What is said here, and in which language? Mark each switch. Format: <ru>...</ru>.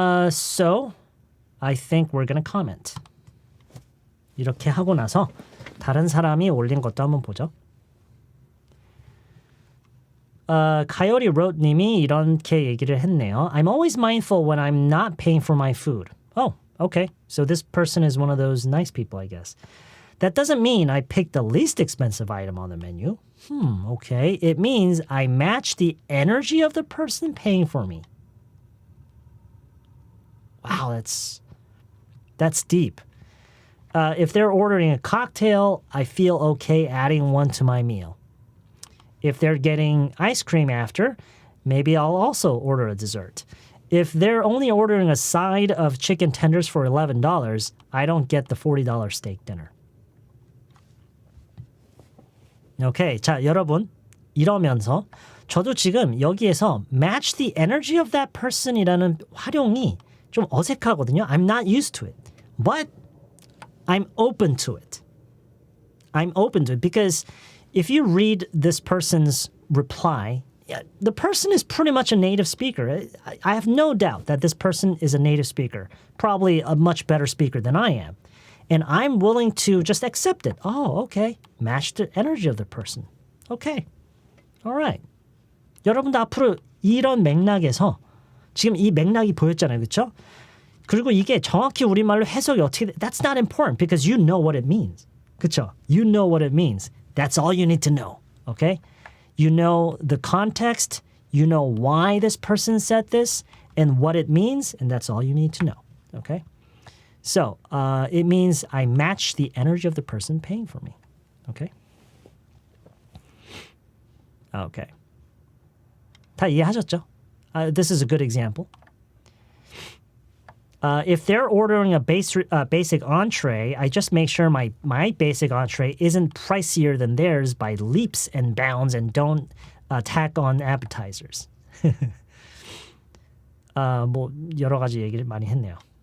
<en>So I think we're gonna comment.</en> <ko>이렇게 하고 나서 다른 사람이 올린 것도 한번 보죠. Coyote wrote 님이 이렇게 얘기를 했네요.</ko> <en>I'm always mindful when I'm not paying for my food. Oh, okay. So this person is one of those nice people, I guess. That doesn't mean I picked the least expensive item on the menu. Okay. It means I match the energy of the person paying for me. Wow, that's deep. If they're ordering a cocktail, I feel okay adding one to my meal. If they're getting ice cream after, maybe I'll also order a dessert. If they're only ordering a side of chicken tenders for $11, I don't get the $40 steak dinner.</en> <ko>Okay, 자 여러분 이러면서 저도 지금 여기에서</ko> <en>match the energy of that person</en> <ko>이라는 활용이 좀 어색하거든요.</ko> <en>I'm not used to it, but I'm open to it. Because if you read this person's reply, the person is pretty much a native speaker. I have no doubt that this person is a native speaker, probably a much better speaker than I am. And I'm willing to just accept it. Oh, okay. Match the energy of the person. Okay. All right.</en> <ko>여러분도 앞으로 이런 맥락에서 지금 이 맥락이 보였잖아요. 그렇죠? 그리고 이게 정확히 우리말로 해석이 어떻게 돼?</ko> <en>That's not important because you know what it means.</en> <ko>그렇죠?</ko> <en>You know what it means. That's all you need to know. Okay? You know the context, you know why this person said this, and what it means, and that's all you need to know, okay? So, it means I match the energy of the person paying for me, okay? Okay.</en> <ko>다 이해하셨죠?</ko> <en>This is a good example. If they're ordering a basic entree, I just make sure my basic entree isn't pricier than theirs by leaps and bounds and don't tack on appetizers.</en> <ko>뭐 여러 가지 얘기를 많이 했네요.</ko>